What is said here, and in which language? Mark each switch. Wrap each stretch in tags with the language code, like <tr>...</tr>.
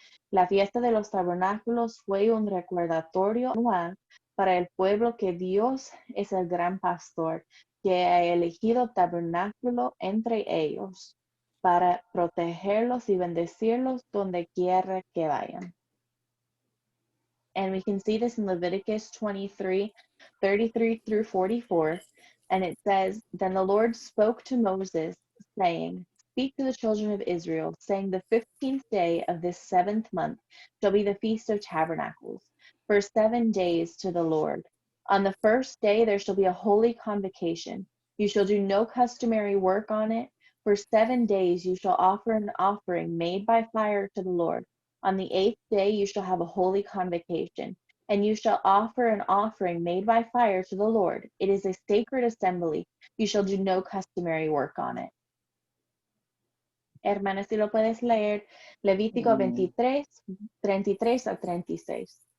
<es>La fiesta de los tabernáculos fue un recordatorio anual para el pueblo que Dios es el gran pastor, que ha elegido tabernáculo entre ellos para protegerlos y bendecirlos donde quiera que vayan.</es> <en>And we can see this in Leviticus 23, 33 through 44. And it says, Then the Lord spoke to Moses, saying, Speak to the children of Israel, saying, The 15th day of this 7th month shall be the Feast of Tabernacles, for 7 days to the Lord. On the first day there shall be a holy convocation. You shall do no customary work on it. For 7 days you shall offer an offering made by fire to the Lord. On the 8th day you shall have a holy convocation, and you shall offer an offering made by fire to the Lord. It is a sacred assembly. You shall do no customary work on it.</en> <es>Hermanas, si lo puedes leer, Levítico 23, 33 a 36.</es>